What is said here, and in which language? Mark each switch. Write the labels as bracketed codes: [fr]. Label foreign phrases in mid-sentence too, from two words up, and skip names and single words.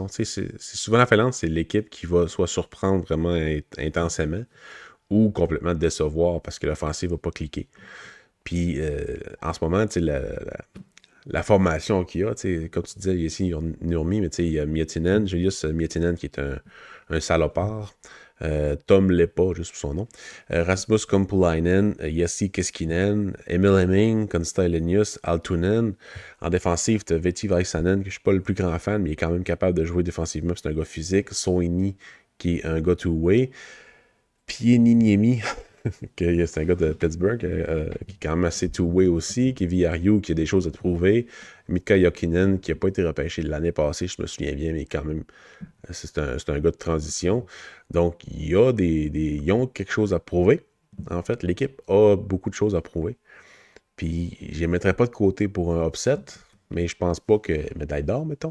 [fr] Tu sais, c'est souvent la Finlande, c'est l'équipe qui va soit surprendre vraiment intensément ou complètement décevoir parce que l'offensive va pas cliquer. Puis en ce moment, tu sais, la formation qu'il y a. Comme tu disais, il y a ici Nurmi, mais il y a Miettinen, Julius Miettinen qui est un salopard. Tom Lepa, juste pour son nom. Rasmus Kumpulainen, Jesse Keskinen, Emil Hemming, Konsta-Elenius, Altunen. En défensive, tu as Veti Väisänen, que je suis pas le plus grand fan, mais il est quand même capable de jouer défensivement. C'est un gars physique. Soini, qui est un gars two-way. Pieniniemi, c'est un gars de Pittsburgh, qui est quand même assez two-way aussi. Kevi Ariou, qui a des choses à te prouver. Mika Jokinen, qui n'a pas été repêché l'année passée, je me souviens bien, mais quand même, c'est un gars de transition. Donc, ils ont quelque chose à prouver. En fait, l'équipe a beaucoup de choses à prouver. Puis, je les mettrais pas de côté pour un upset, mais je pense pas que médaille d'or, mettons.